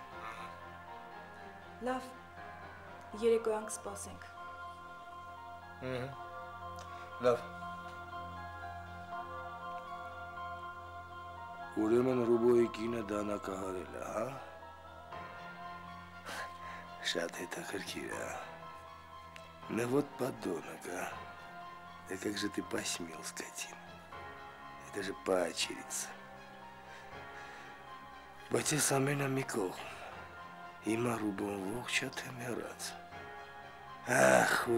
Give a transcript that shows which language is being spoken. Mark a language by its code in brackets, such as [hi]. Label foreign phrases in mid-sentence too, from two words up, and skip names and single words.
[hy] Լավ, երեկոյան կսպասենք։ Լավ։ Ուրեմն Ռուբոյի կինը դանակահարել է, հա։ Շատ հետաքրքիր է։ [ru] Ну вот подонок, а. Да как же ты посмел, скотина. Это же поочередься. [hy] Բայց ես ամենը մի կողմ, հիմա Ռուբոն ողջ է թե մեռած։ Ախ, ուր